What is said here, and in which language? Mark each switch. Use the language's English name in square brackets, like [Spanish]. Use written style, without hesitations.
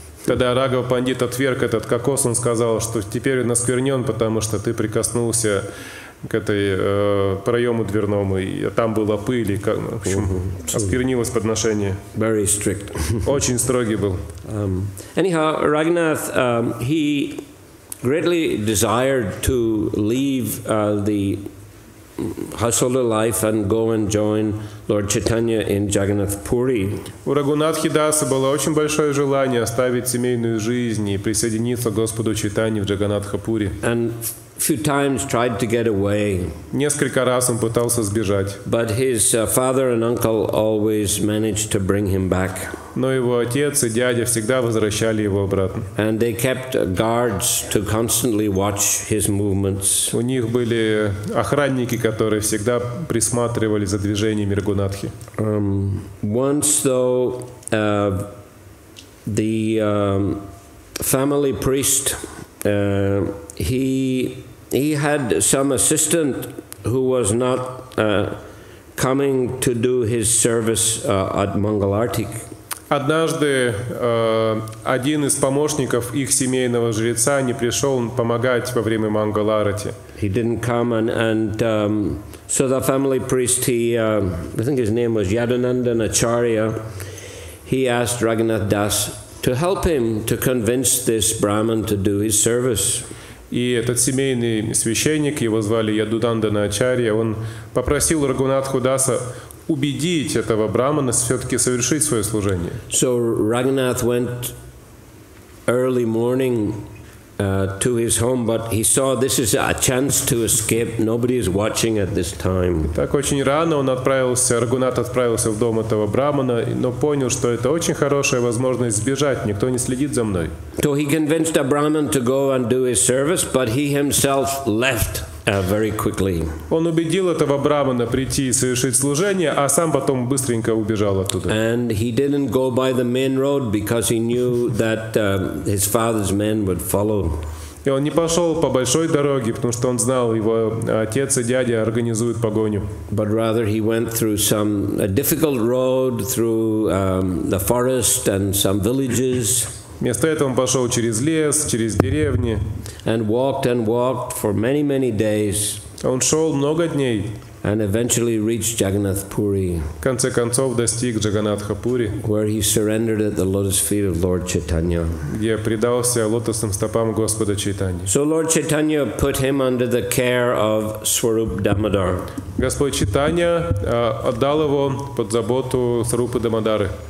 [Russian] Когда Рагав Пандит отверг этот кокос, он сказал, что теперь он осквернен, потому что ты прикоснулся к этой проему дверному, и там была пыль, и, в общем, осквернилось подношение. [English] Very strict. [Russian] Очень строгий был. [English] Anyhow, Raghunath, he greatly desired to leave the householder life and go and join Lord Chaitanya in Jagannath Puri. [Russian] У Рагхунатхи Дасы было очень большое желание оставить семейную жизнь и присоединиться к Господу Чайтанье в Джаганнатха-Пури. [English] And few times tried to get away. [Russian] Несколько раз он пытался сбежать. [English] But his father and uncle always managed to bring him back. [Russian] Но его отец и дядя всегда возвращали его обратно. [English] And they kept guards to constantly watch his movements. [Russian] У них были охранники, которые всегда присматривали за движениями Рагхунатхи. [English] Once though the family priest he had some assistant who was not coming to do his service at Mangalartik. [Russian] Однажды один из помощников их семейного жреца не пришел помогать во время Мангал-арати. [English] He didn't come, and so the family priest, I think his name was Yadananda Acharya, he asked Raghunath Das to help him to convince this Brahmin to do his service. [Russian] И этот семейный священник, его звали Ядудандана Ачарья, он попросил Рагхунатху Даса убедить этого брамана все-таки совершить свое служение. [English] So Raghunath went early morning to his home, but he saw this is a chance to escape. Nobody is watching at this time. [Russian] Так очень рано Рагхунат отправился в дом этого брамана, но понял, что это очень хорошая возможность сбежать, никто не следит за мной. [English] So he convinced a Brahmin to go and do his service, but he himself left very quickly. [Russian] Он убедил этого брамана прийти и совершить служение, а сам потом быстренько убежал оттуда. [English] And he didn't go by the main road because he knew that his father's men would follow. [Russian] И он не пошел по большой дороге, потому что он знал, его отец и дядя организуют погоню. [English] But rather he went through a difficult road through the forest and some villages. [Russian] Вместо этого он пошел через лес, через деревни. [English] And walked for many days. [Russian] Он шел много дней. [English] And eventually reached Jagannath Puri. [Russian] В конце концов достиг Джаганнатха-Пури, [English] where he surrendered at the lotus feet of Lord Chaitanya. [Russian] Где предался лотосным стопам Господа Чайтаньи. [English] So Lord Chaitanya put him under the care of Swarup Damodar. [Russian] Господь Чайтанья отдал его под заботу Сварупы Дамодары.